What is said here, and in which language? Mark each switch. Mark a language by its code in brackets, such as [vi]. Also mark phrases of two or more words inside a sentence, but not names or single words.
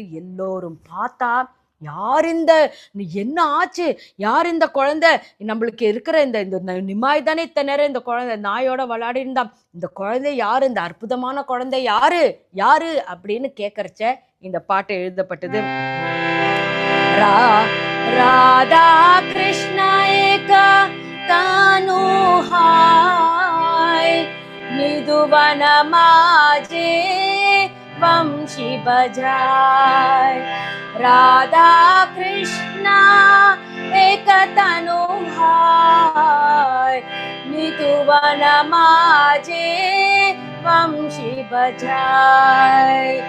[ta] எல்லோரும் பார்த்தா யார் இந்த என்ன ஆச்சு, யார் இந்த குழந்தை, நம்மளுக்கு இருக்கிற இந்த நிமாய் தானே இத்தனை நேரம் இந்த குழந்தை நாயோட விளையாடி இருந்தான், இந்த குழந்தை யாரு, இந்த அற்புதமான குழந்தை யாரு யாரு அப்படின்னு கேட்கறச்ச இந்த பாட்டு எழுதப்பட்டது. [bn] রাধা কৃষ্ণ এক তনু হায় নিধুবন মাঝে বংশী বাজায় রাধা কৃষ্ণ এক তনু হায় নিধুবন মাঝে বংশী বাজায়